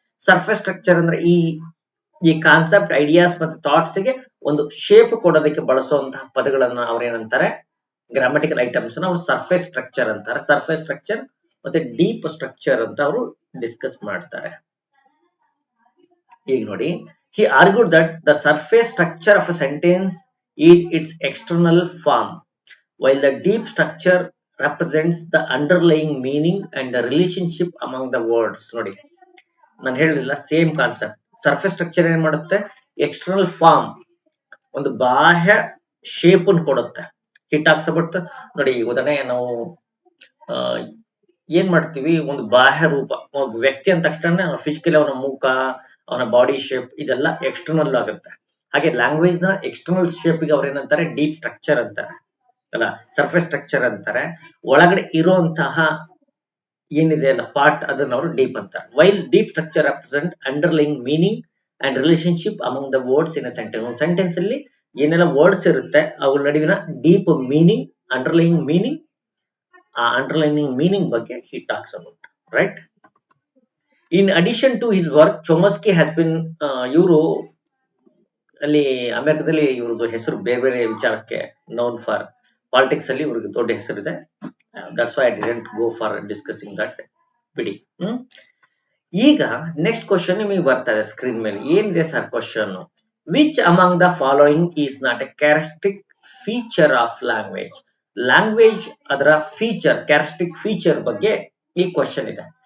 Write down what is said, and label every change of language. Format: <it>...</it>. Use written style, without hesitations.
<kn>Surface structure ಅಂದ್ರೆ ಈ concept, ideas ಮತ್ತು ಥಾಟ್ಸ್ ಗೆ ಒಂದು ಶೇಪ್ ಕೊಡೋದಕ್ಕೆ ಬಳಸುವಂತಹ ಪದಗಳನ್ನ ಅವ್ರೇನಂತಾರೆ, ಗ್ರಾಮಟಿಕಲ್ ಐಟಮ್ಸ್ ಅವ್ರು ಸರ್ಫೇಸ್ ಸ್ಟ್ರಕ್ಚರ್ ಅಂತಾರೆ. ಸರ್ಫೇಸ್ ಸ್ಟ್ರಕ್ಚರ್ ಮತ್ತೆ ಡೀಪ್ ಸ್ಟ್ರಕ್ಚರ್ ಅಂತ ಅವರು ಡಿಸ್ಕಸ್ ಮಾಡ್ತಾರೆ. ಈಗ ನೋಡಿ,</kn> <en>he argued that the surface structure of a sentence is its external form, while the deep structure represents the underlying meaning and the relationship among the words.</en> <kn>ನೋಡಿ, ನಾನು ಹೇಳಿಲ್ಲ, same concept. Surface structure ಏನ್ ಮಾಡುತ್ತೆ, external form, ಒಂದು ಬಾಹ್ಯ shape ಅನ್ನು ಕೊಡುತ್ತೆ. Hit about, ನೋಡಿ ಉದಾಹರಣೆ ನಾವು ಏನ್ ಮಾಡ್ತೀವಿ, ಒಂದು ಬಾಹ್ಯ ರೂಪ, ಒಬ್ಬ ವ್ಯಕ್ತಿ ಅಂದ ತಕ್ಷಣ ಫಿಸಿಕಲಿ ಅವನ ಮುಖ, ಅವನ ಬಾಡಿ ಶೇಪ್ ಇದೆಲ್ಲ ಎಕ್ಸ್ಟರ್ನಲ್ ಆಗುತ್ತೆ. ಹಾಗೆ ಲ್ಯಾಂಗ್ವೇಜ್ ನ ಎಕ್ಸ್ಟರ್ನಲ್ ಶೇಪ್ ಗೆ ಅವ್ರು ಏನಂತಾರೆ, ಡೀಪ್ ಸ್ಟ್ರಕ್ಚರ್ ಅಂತಾರೆ ಅಲ್ಲ, ಸರ್ಫೇಸ್ ಸ್ಟ್ರಕ್ಚರ್ ಅಂತಾರೆ. ಒಳಗಡೆ ಇರುವಂತಹ ಏನಿದೆ ಅಲ್ಲ ಪಾರ್ಟ್, ಅದನ್ನ ಅವರು ಡೀಪ್ ಅಂತಾರೆ.</kn> <en>While deep structure represent underlying meaning and relationship among the words in a sentence.</en> <kn>ಒಂದು ಸೆಂಟೆನ್ಸ್ ಅಲ್ಲಿ ಏನೆಲ್ಲ ವರ್ಡ್ಸ್ ಇರುತ್ತೆ ಅವುಗಳ ನಡುವಿನ ಡೀಪ್ ಮೀನಿಂಗ್, ಅಂಡರ್ಲೈಂಗ್ ಮೀನಿಂಗ್, ಆ ಅಂಡರ್ಲೈನಿಂಗ್ ಮೀನಿಂಗ್ ಬಗ್ಗೆ</kn> <en>he talks about,</en> <kn>right?</kn> <en>In addition to his work, Chomsky has been</en> <kn>ಇವರು ಅಲ್ಲಿ ಅಮೆರಿಕದಲ್ಲಿ ಇವ್ರದ್ದು ಹೆಸರು ಬೇರೆ ಬೇರೆ ವಿಚಾರಕ್ಕೆ</kn> <en>known for.</en> <kn>ಪಾಲಿಟಿಕ್ಸ್ ಅಲ್ಲಿ ಇವ್ರಿಗೆ ದೊಡ್ಡ ಹೆಸರಿದೆ.</kn> <en>that's why I didn't go for discussing that,</en> <kn>ಬಿಡಿ. ಈಗ ನೆಕ್ಸ್ಟ್ ಕ್ವಶನ್ ನಿಮಗೆ ಬರ್ತಾ ಇದೆ ಸ್ಕ್ರೀನ್ ಮೇಲೆ. ಏನಿದೆ sir question?</kn> <en>Which among the following is not a characteristic feature of language?</en> <kn>Language ಅದರ ಫೀಚರ್, ಕ್ಯಾರೆಕ್ಟರಿಸ್ಟಿಕ್ ಫೀಚರ್ ಬಗ್ಗೆ ಈ ಕ್ವಶನ್ ಇದೆ.</kn>